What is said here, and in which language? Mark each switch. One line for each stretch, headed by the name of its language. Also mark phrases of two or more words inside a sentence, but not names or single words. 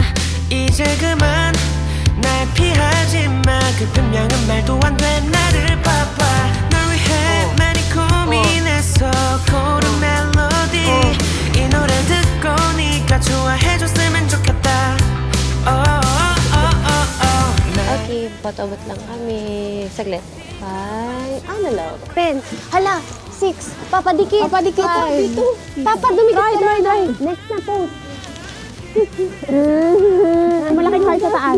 Korean: 이제 그만 날 피하지 마. 그 분명한 말도 안 돼. 나를 봐봐. 널 위해 많이 고민했어. 고른 멜로디. 이 노래 듣고 네가 좋아해줬으면 좋겠다.
Filipino: Okay, bot-abot lang kami. Saglit. 5, ano lang? 10. Hala, 6. Papadikit. Papadikit. 5. Papa, dumikit ka na. Next na po. Malaking heart sa taas.